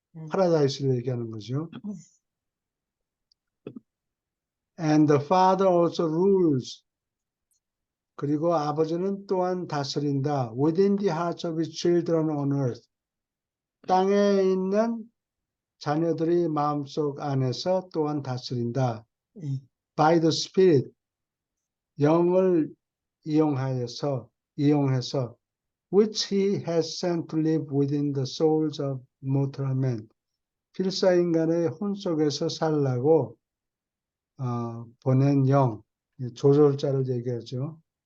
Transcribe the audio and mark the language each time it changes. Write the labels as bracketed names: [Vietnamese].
[Korean] 파라다이스를 얘기하는 거죠. [English] And the Father also rules. [Korean] 그리고 아버지는 또한 다스린다. [English] Within the hearts of his children on earth. [Korean] 땅에 있는 자녀들의 마음속 안에서 또한 다스린다. [English] By the Spirit. [Korean] 영을 이용해서 [English] which he has sent to live within the souls of mortal men. [Korean] 필사인간의 혼 속에서 살라고 보낸 영, 조절자를 얘기하죠.